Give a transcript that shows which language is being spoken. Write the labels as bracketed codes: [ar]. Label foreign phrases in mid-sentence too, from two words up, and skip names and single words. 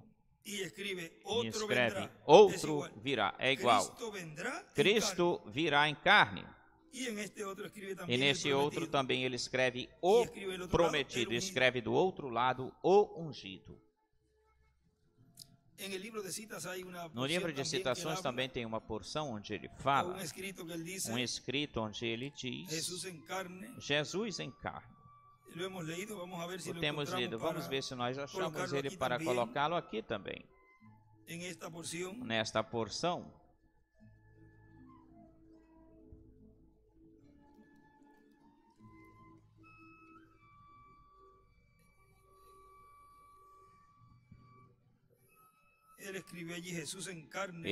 [pt] E escreve outro virá. É igual. Cristo virá em carne. E nesse outro também ele escreve o prometido. Escreve do outro lado o ungido. [es] En el libro de citas hay una [pt] No [es] porción [pt] livro de [es] también que él [pt] citações [es] habla, [pt] também tem uma porção onde ele o fala, [es] un escrito que él dice, [pt] escrito onde ele diz, [es] Jesús en carne. [pt] Jesus em carne. [es] Lo hemos leído, vamos a ver si [pt] O [es] lo [pt] temos [es] encontramos [pt] lido, vamos [es] para [pt] ver se nós achamos [es] colocarlo [pt] ele [es] aqui para também. [pt] colocá-lo aqui também, [es] en esta porción. [pt] nesta porção. [es] Él escribió allí Jesús en carne.